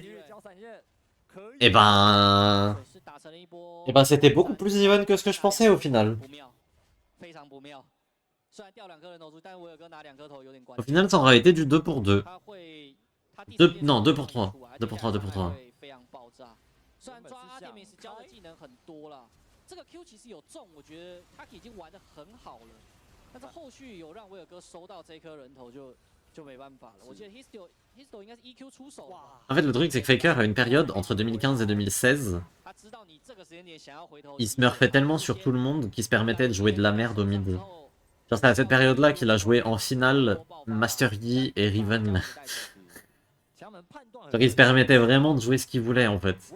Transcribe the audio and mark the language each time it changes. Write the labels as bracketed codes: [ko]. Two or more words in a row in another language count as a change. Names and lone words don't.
[fr] Eh ben c'était beaucoup plus even que ce que je pensais au final. Au final, ça aura été du 2 pour 2. Non, 2 pour 3. 2 pour 3, 2 pour 3. [zh] 就没办法了。我记得 Histo 应该是 EQ 出手。 [fr] En fait, le truc, c'est que Faker a une période entre 2015 et 2016. Il smurfait tellement sur tout le monde qu'il se permettait de jouer de la merde au mid. Genre, c'est à cette période-là qu'il a joué en finale Master Yi et Riven. Genre, il se permettait vraiment de jouer ce qu'il voulait en fait.